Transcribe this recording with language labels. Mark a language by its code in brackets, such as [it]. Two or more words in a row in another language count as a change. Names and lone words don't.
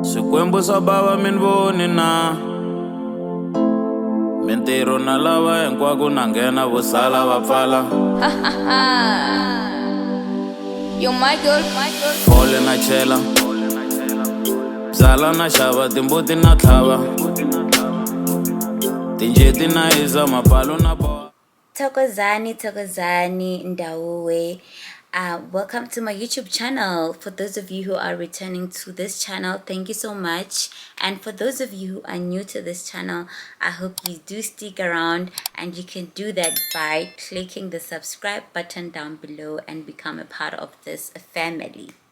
[ts] Kwembusa baba minvoni na mintirho na lava hinkwako na nghena vusala va pfala. [en] Yo, my girl. [ts] Fole na chela byala na xava timbuti na tlhava tinjeti na hisa mapalo na boha. Thokozani Ndawe. [en] Welcome to my YouTube channel. For those of you who are returning to this channel, thank you so much. And for those of you who are new to this channel, I hope you do stick around, and you can do that by clicking the subscribe button down below and become a part of this family.